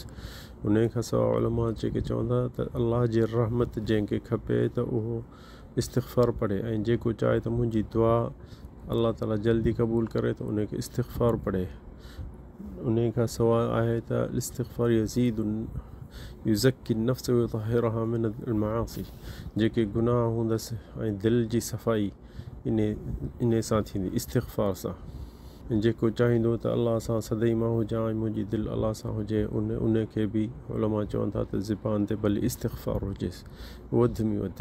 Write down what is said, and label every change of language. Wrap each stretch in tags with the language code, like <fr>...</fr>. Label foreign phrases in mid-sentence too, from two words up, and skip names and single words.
<sd>उन खां सवाइ उलमा जेके चवंदा त अल्लाह जे रहमत जंहिंखे खपे त उहो इस्तिग़फ़ार पढ़े, ऐं जेको चाहे त मुंहिंजी दुआ अल्लाह ताला जल्दी क़बूल करे, त उनखे इस्तिग़फ़ार पढ़े। उन खां सवाइ आहे त इस्तिग़फ़ार</sd> <ar>يزيد يزكي نفس و يطهرها من المعاصي,</ar> <sd>जेके गुनाह हूंदसि ऐं दिलि जी सफ़ाई इन सां थींदी इस्तिग़फ़ार सां। जेको चाहींदो त अलाह सां सदाईं मां हुजां ऐं मुंहिंजी दिलि अलाह सां हुजे उन खे बि उलमा चवनि था त ज़ुबान ते भली इस्तिग़फ़ार हुजेसि वधि में वधि।</sd>